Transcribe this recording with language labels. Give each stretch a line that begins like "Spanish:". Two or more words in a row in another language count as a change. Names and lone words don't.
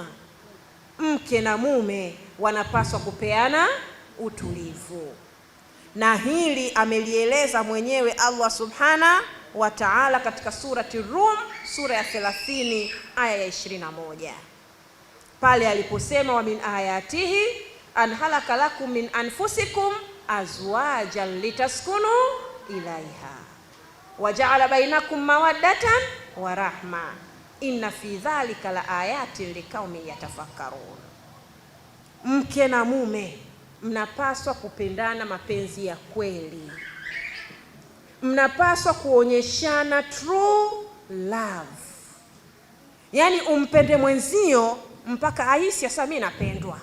Swahili: Mke na mume wanapaswa kupeana utulivu. Na hili amelieleza mwenyewe
Arabic: الله سبحانه وتعالى
Swahili: katika surati Rum, sura ya 30 aya ya 21, pale aliposema
Arabic: ومن آياته أن خلق لكم من أنفسكم أزواجا لتسكنوا إليها وجعل بينكم مودة ورحمة إن في ذلك لآيات لقوم يتفكرون.
Swahili: Mke na mume mnapaswa kupendana mapenzi ya kweli. Mnapaswa kuonyeshana
English: true love.
Swahili: Yaani umpende mwenzio mpaka ahisi sasa mimi napendwa.